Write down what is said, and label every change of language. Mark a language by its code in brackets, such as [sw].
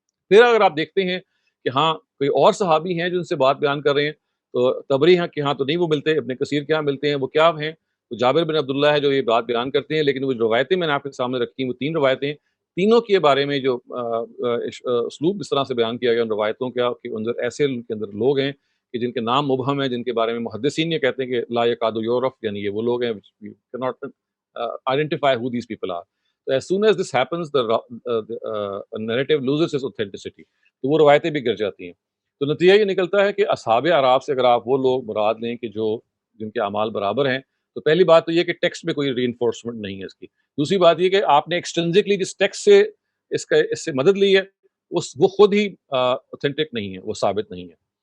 [ur] پھر اگر آپ دیکھتے ہیں کہ ہاں کوئی اور صحابی ہیں جو ان سے بات بیان کر رہے ہیں، تو تبری کے ہاں تو نہیں وہ ملتے، ابن کثیر کے ہاں ملتے ہیں. وہ کیا ہیں؟ تو جابر بن عبداللہ ہے جو یہ بات بیان کرتے ہیں، لیکن وہ روایتیں میں نے آپ کے سامنے رکھی ہیں، وہ 3 روایتیں، تینوں کے بارے میں جو اسلوب اس طرح سے بیان کیا گیا ان روایتوں کا کہ اندر ایسے ان کے اندر لوگ ہیں کہ جن کے نام مبہم ہیں، جن کے بارے میں محدثین یہ کہتے ہیں کہ [ar] لا یکاد یعرف، [ur] یعنی یہ وہ لوگ ہیں [en] cannot identify who these people are. So as soon as this happens, the narrative loses its authenticity. [ur] تو وہ روایتیں بھی گر جاتی ہیں. تو نتیجہ یہ نکلتا ہے کہ اصحاب اعراف سے اگر آپ وہ لوگ مراد لیں کہ جو جن کے اعمال برابر ہیں، تو پہلی بات تو یہ کہ ٹیکسٹ میں کوئی ری انفورسمنٹ نہیں ہے اس کی. دوسری بات یہ کہ آپ نے ایکسٹرنزکلی جس ٹیکسٹ سے اس سے مدد لی ہے وہ خود ہی اوتھینٹک نہیں ہے, وہ ثابت نہیں ہے.